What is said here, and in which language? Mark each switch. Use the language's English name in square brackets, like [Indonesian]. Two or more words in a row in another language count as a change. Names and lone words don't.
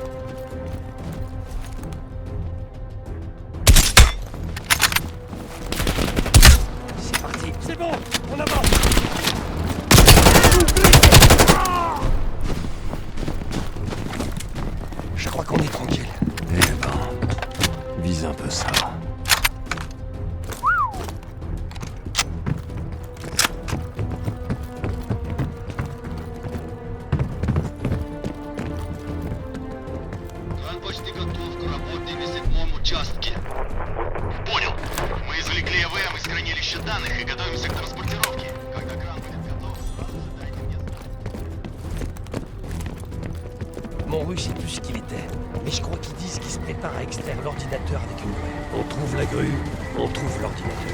[French] C'est bon, on avance. Je crois qu'on est tranquille. Eh ben, vise un peu ça. [Russian] Он почти готов к работе на 7-м участке. Понял. Мы извлекли ЭВМ из хранилища данных и готовимся к транспортировке. Когда кран будет готов, сразу же дайте мне знать. [French] Mon russe est plus ce qu'il était. Mais je crois qu'ils disent qu'ils se préparent à extraire l'ordinateur avec une grue. On trouve la grue, on trouve l'ordinateur.